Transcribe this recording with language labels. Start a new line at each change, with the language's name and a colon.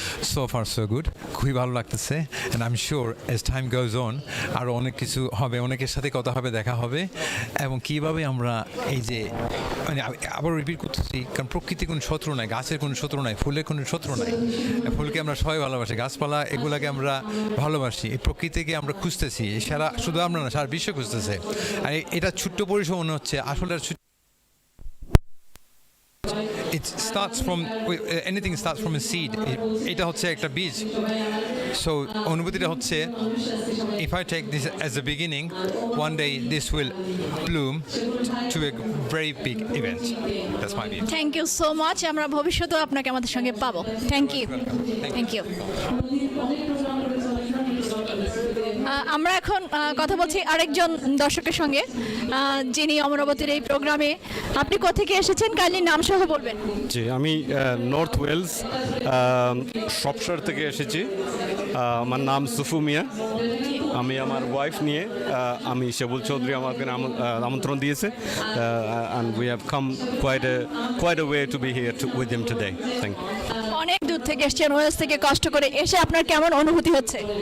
English: so far so good,
Bangla: খুবই ভালো লাগতেছে,
English: and I am sure as time goes on
Bangla: আরও অনেক কিছু হবে, অনেকের সাথে কথা হবে, দেখা হবে, এবং কীভাবে আমরা এই যে মানে আবার রিপিট করতেছি, কারণ প্রকৃতি কোনো শত্রু নাই, গাছের কোনো শত্রু নাই, ফুলের কোনো শত্রু নাই, ফুলকে আমরা সবাই ভালোবাসি, গাছপালা এগুলাকে আমরা ভালোবাসি, এই প্রকৃতিকে আমরা খুঁজতেছি, সারা শুধু আমরা না, সারা বিশ্ব খুঁজতেছে। আর এটা ছোট্ট পরিসর মনে হচ্ছে, আসলে
English: it starts from anything starts from a seed.
Bangla: এটা হচ্ছে একটা বীজ। সো অনুভূতিটা হচ্ছে,
English: if I take this as a beginning, one day this will bloom to a very big event. That's my view. Thank you so much.
Bangla: আমরা ভবিষ্যতেও আপনাকে আমাদের সঙ্গে পাবো।
English: Thank you, thank you.
Bangla: আমরা এখন কথা বলছি আরেকজন দর্শকের সঙ্গে, যিনি অমরাবতীর এই প্রোগ্রামে। আপনি কোথা থেকে এসেছেন, কাইন্ডলি নাম সহ বলবেন? জি, আমি নর্থ ওয়েলস শপশার থেকে এসেছি। আমার নাম সুফু মিয়া। আমি আমার ওয়াইফ নিয়ে, আমি শেবুল চৌধুরী আমাকে আমন্ত্রণ দিয়েছে,
English: and we have come quite a way to be here with him today. Thank you.
Bangla: অনেক দূর থেকে এসেছেন, ওয়েলস থেকে কষ্ট করে এসে আপনার কেমন অনুভূতি হচ্ছে?